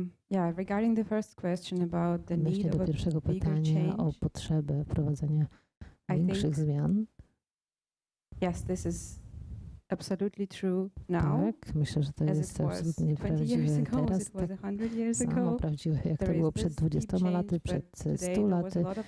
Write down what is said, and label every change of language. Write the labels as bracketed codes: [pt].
[en] Yeah, regarding the first question about the need of a [pl] pierwszego [en] bigger [pl] pytania [en] change, [pl] o potrzebę wprowadzenia większych zmian. [en] Yes, this is absolutely true now. [pl] Tak, myślę, że to jest absolutnie prawdziwe teraz, tak samo prawdziwe, jak to było przed 20 laty, przed 100 laty.